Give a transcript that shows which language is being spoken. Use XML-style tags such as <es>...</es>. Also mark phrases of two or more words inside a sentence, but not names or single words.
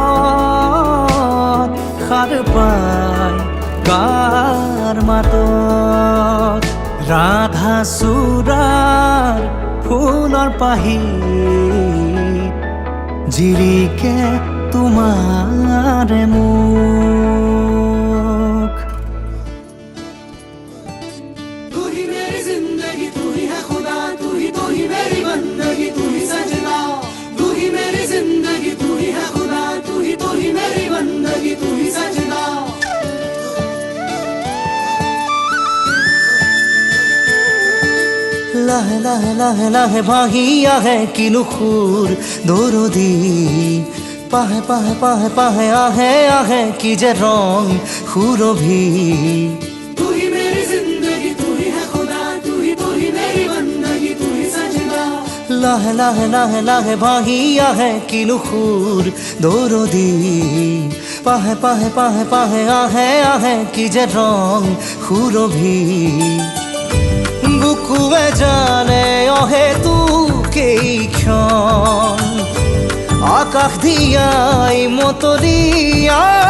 <as>সাৰ পাই কাৰ মাতত ৰাধা চূড়াৰ ফুলৰ পাহি জিৰিকে তোমাৰে মুখ</as> <hi>तू ही मेरी जिंदगी तू ही है खुदा तू ही मेरी बंदगी तू ही सजना तू ही मेरी जिंदगी तू ही है खुदा तू ही मेरी बंदगी तू ही सजना</hi> <as>লাহে লাহে লাহে লাহে ভাহি আহে কিনো সুৰ দৰদি পাহে পাহে পাহে পাহে আহে আহে কি যে ৰং সুৰভি</as> <hi>तू ही मेरी जिंदगी तू ही है खुदा तू ही मेरी बंदगी तू ही सजना</hi> <as>লাহে লাহে লাহে লাহে ভাহি আহে কিনো সুৰ দৰদি পাহে পাহে পাহে পাহে আহে আহে কি যে ৰং সুৰভি বুকুৱে জানে অহেতুকেইক্ষণ আকাশ দিয়াই মতলীয়া</as>